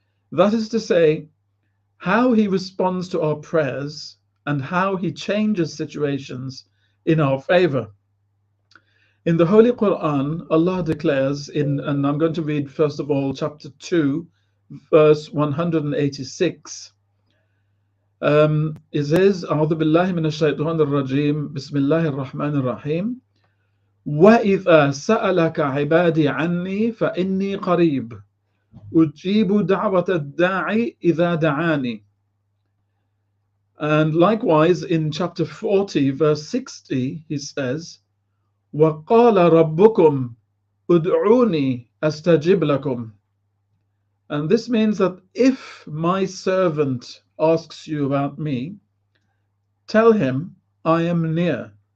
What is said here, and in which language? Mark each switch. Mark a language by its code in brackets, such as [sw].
[en] That is to say, how he responds to our prayers and how he changes situations in our favor. In the Holy Quran, Allah declares and I'm going to read first of all chapter 2, verse 186. It says, [ar] أعوذ بالله من الشيطان الرجيم بسم الله الرحمن الرحيم وإذا سألك عبادي عني فإني قريب أجيب دعوة الداعي إذا دعاني. [en] And likewise in chapter 40, verse 60, he says, [ar] وَقَالَ رَبُّكُمْ أُدْعُونِي أَسْتَجِبْ لَكُمْ. [en] And this means that if my servant asks you about me, tell him, I am near.